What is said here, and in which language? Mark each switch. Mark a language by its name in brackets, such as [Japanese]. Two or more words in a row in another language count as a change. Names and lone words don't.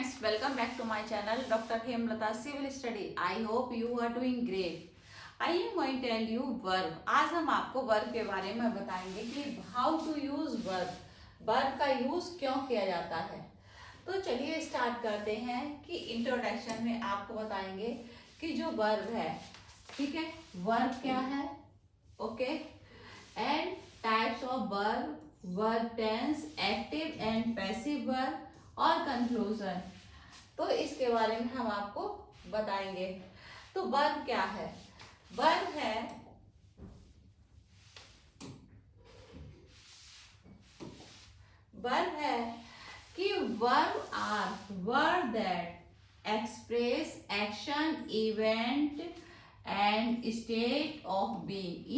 [English] welcome back to my channel Dr. Hemlata Civil Study. I hope you are doing great. I am going to tell you verb. [Hindi] आज हम आपको verb के बारे में बताएंगे कि [English] how to use verb. [Hindi] verb का use क्यों किया जाता है। तो चलिए स्टार्ट करते हैं कि इंट्रोडक्शन में आपको बताएंगे कि जो verb है, ठीक है, verb क्या है, ओके, [English] and types of verb, verb tense, active and passive verb [Hindi] और कंक्लूजन। तो इसके बारे में हम आपको बताएंगे। तो वर्ब क्या है? [English] वर्ब [Hindi] है कि [English] verb are word that express action, event and state of being.